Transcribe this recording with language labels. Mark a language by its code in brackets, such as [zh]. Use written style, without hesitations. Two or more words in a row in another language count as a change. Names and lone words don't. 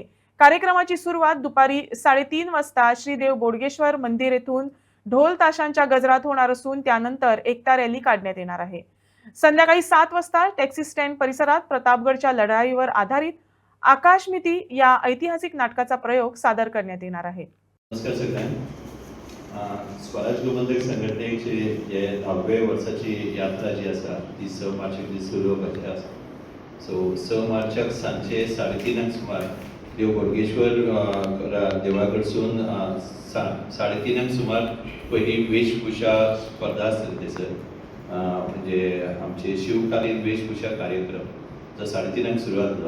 [mr] कार्यक्रमाची सुरुवात दुपारी 3:30 वाजता श्रीदेव बोडगेश्वर मंदिर येथून ढोल ताशांच्या गजरात होणार असून त्यानंतर एकता रॅली काढण्यात येणार आहे। संध्याकाळी 7 वाजता टॅक्सी स्टँड परिसरात प्रतापगडच्या लढाईवर आधारित आकाशमिती या ऐतिहासिक नाटकाचा प्रयोग सादर करण्यात येणार आहे। [kok] नमस्कार सगळ्यांना। स्वराज गोमंतक संघटनेची हे 10व्या वर्साची यात्रा जी आसा ती 6 मार्चाक सुरू जावपाची आसा। सो 6 मार्चाक सांजे 3:30 सुमार देव बोडगेश्वर देवळा कडसून 3:30 सुमार पहिली वेशभूषा स्पर्धा आसतली थंयसर, म्हणजे आमचे शिवकालीन वेशभूषा कार्यक्रम जो 3:30 सुरू जातलो।